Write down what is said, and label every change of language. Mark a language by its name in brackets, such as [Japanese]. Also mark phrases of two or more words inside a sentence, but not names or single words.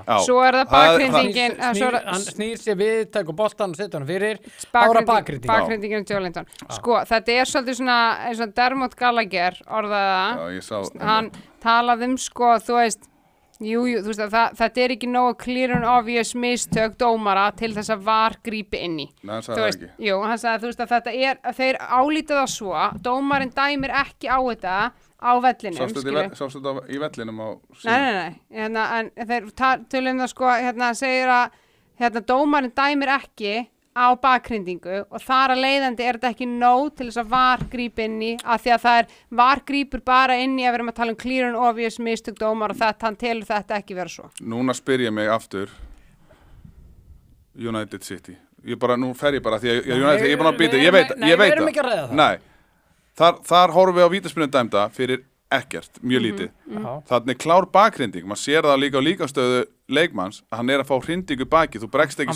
[Icelandic] Svo er það bakgrindingin. Hann snýr sér við, tekur boltan og setur hann fyrir, þá er það bakgrindingin. Bakgrindingin Joelinton. Sko, þetta er svolítið svona, eins og Dermot Gallagher orðaði það. Hann talaði sko, þú veist, jú, þú veist að þetta er ekki nógu [English] clear and obvious [Icelandic] mistök dómara til þess að VAR grípi inn í. Nei, hann sagði það ekki. Jú, hann sagði þú veist að þetta er, þeir álítið það svo, dómarinn dæmir ekki á þetta á vellinum. Sástu þetta í vellinum á síðan? Nei, en þeir tölum það sko, segir að dómarinn dæmir ekki á bakhrindingu og þar að leiðandi þetta ekki nóg til þess að VAR grípi inn í af því að VAR grípur bara inn í að við erum að tala [English] clear and obvious [Icelandic] mistök dómar og þetta, hann telur þetta ekki vera svo. Núna spyr ég mig aftur United City. Nú fer ég bara því að United, ég er búin að býta, ég veit við erum ekki að ræða það. Nei, þar horfum við á vítaspyrnu dæmda fyrir ekkert, mjög lítið. Þannig klár bakhrinding, maður sér það líka á líkastöðu leikmanns að hann er að fá hrindingu baki, þú bregst ekki